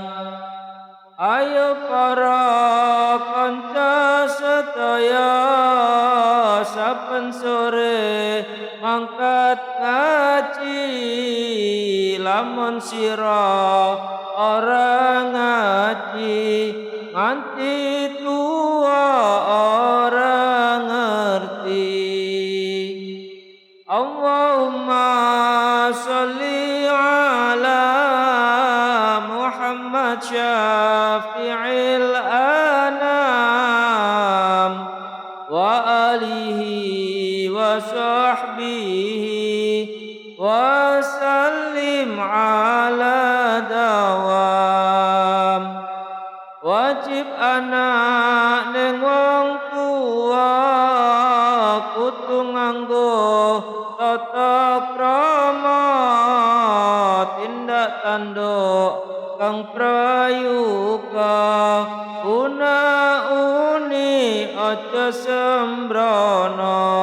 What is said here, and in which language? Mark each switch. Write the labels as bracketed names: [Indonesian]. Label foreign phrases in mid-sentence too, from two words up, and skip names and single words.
[Javanese] Ayo para kanca sedaya saben sore mangkat ngaji lamun sira ora ngaji nganti tua ora ngerti. [Arabic] اللهم صل على محمد شفيع الأنام وآله وصحبه وسلم على الدوام. [Javanese] Wajib anak neng wong tua kudu nganggo tata krama tindak tanduk kang prayuga una-uni aja sembrono.